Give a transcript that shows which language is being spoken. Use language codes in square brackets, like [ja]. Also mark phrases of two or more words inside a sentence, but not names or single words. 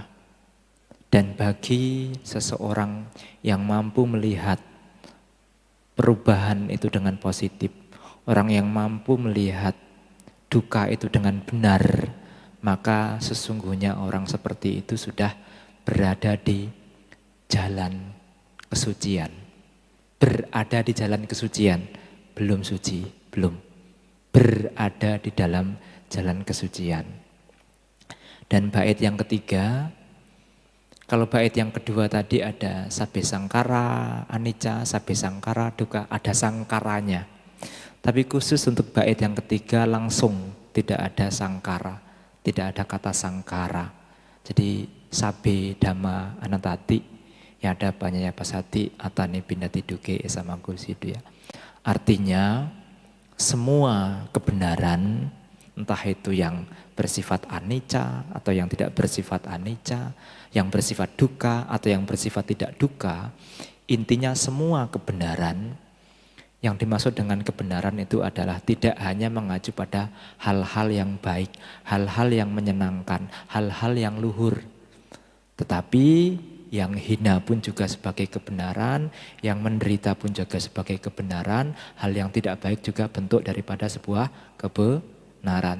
[id] Dan bagi seseorang yang mampu melihat perubahan itu dengan positif, orang yang mampu melihat duka itu dengan benar, maka sesungguhnya orang seperti itu sudah berada di jalan kesucian. Berada di jalan kesucian, belum suci, belum. Berada di dalam jalan kesucian. Dan bait yang ketiga, kalau bait yang kedua tadi ada [pi] sabbe sangkara, anicca, sabbe sangkara, dukkha, [id] ada sangkaranya. Tapi khusus untuk bait yang ketiga langsung tidak ada sangkara, tidak ada kata sangkara. [pi] Jadi sabbe dhamma anatati, yada panyaya pasati, atane bindati duke esa mago wisudia. [id] Artinya semua kebenaran, entah itu yang bersifat anicca atau yang tidak bersifat anicca, yang bersifat dukkha atau yang bersifat tidak dukkha, intinya semua kebenaran, yang dimaksud dengan kebenaran itu adalah tidak hanya mengacu pada hal-hal yang baik, hal-hal yang menyenangkan, hal-hal yang luhur, tetapi yang hina pun juga sebagai kebenaran, yang menderita pun juga sebagai kebenaran, hal yang tidak baik juga bentuk daripada sebuah kebenaran.